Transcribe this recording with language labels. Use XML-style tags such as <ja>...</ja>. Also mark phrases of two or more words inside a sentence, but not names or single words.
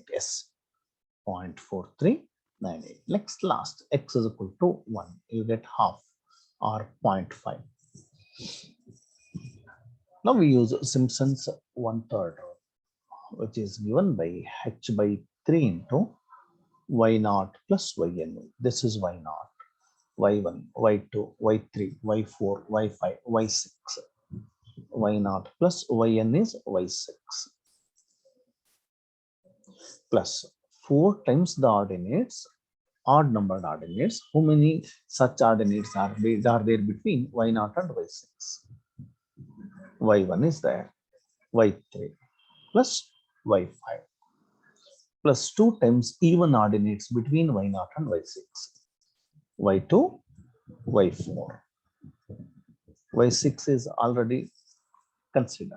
<en>Yes, 0.4398. Next, last, x is equal to 1. You get half or 0.5. Now we use Simpson's 1/3 rule, which is given by h by 3 into y0 plus yn. This is y0, y1, y2, y3, y4, y5, y6. y0 plus yn is y6 plus 4 times the ordinates, odd numbered ordinates. How many such ordinates are there between y0 and y6? y1 is there, y3 plus y5 plus 2 times even ordinates between y0 and y6, y2, y4. y6 is already considered.</en>